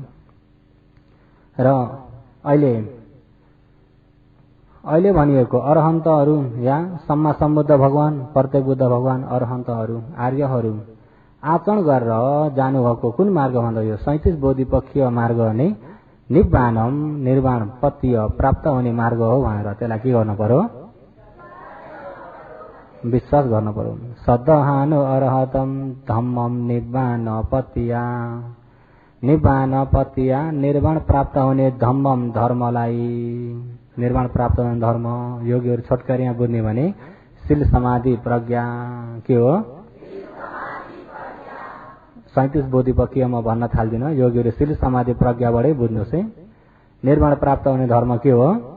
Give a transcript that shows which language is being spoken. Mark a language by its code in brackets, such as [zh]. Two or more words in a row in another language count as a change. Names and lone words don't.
[ne] र अहिले भनिएको अरहन्तहरू या सम्मा सम्बुद्ध भगवान, प्रत्येक बुद्ध भगवान, अरहन्तहरू, आर्यहरू आचरण गरेर जानुभएको कुन मार्ग भन्दा यो 37 बोधिपक्षीय मार्ग नै निब्बानम निर्वाण पत्य प्राप्त हुने मार्ग हो भनेर त्यसलाई के गर्नु पर्यो? विश्वास गर्नु पर्यो। [pi] सदहानु अरहतम धम्मम निब्बान पत्या। निब्बान पत्या [ne] निर्वाण प्राप्त हुने धम्मम धर्मलाई। निर्वाण प्राप्त हुने धर्म योगीहरू छोटकरीमा बुझ्ने भने शील समाधि प्रज्ञा के हो? 37 बोधिपक्षीयमा भन्न थाल्दिन। योगीहरू शील समाधि प्रज्ञाबाटै बुझ्नुहोस् है। निर्वाण प्राप्त हुने धर्म के हो?